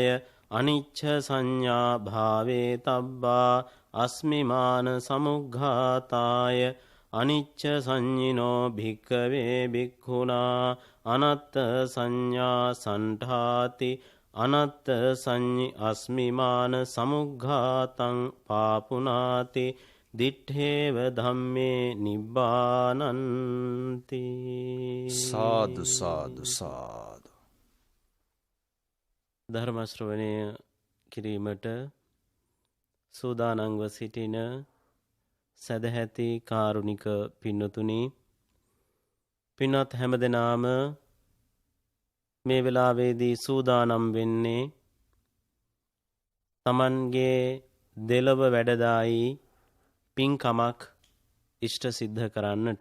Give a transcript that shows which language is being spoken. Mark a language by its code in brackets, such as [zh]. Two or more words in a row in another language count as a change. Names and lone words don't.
[pi] අනිච්ඡ සංඥා භාවේ තබ්බා අස්මිමාන සමුග්ඝාතාය අනිච්ච සංඤිනෝ භික්ඛවේ භික්ඛුනා අනත්ත සංඥා සණ්ඨාති අනත්ත සංඤි අස්මිමාන සමුග්ඝාතං පාපුනාති දිත්තේව ධම්මේ නිබ්බානන්ති. [si] සාදු සාදු සාදු. ධර්ම ශ්‍රවණය කිරීමට සූදානම්ව සිටින සදැහැති කාරුණික පින්නතුනි, පින්වත් හැමදෙනාම මේ වෙලාවේදී සූදානම් වෙන්නේ තමන්ගේ දෙලොව වැඩදායි පින්කමක් ඉෂ්ට සිද්ධ කරන්නට.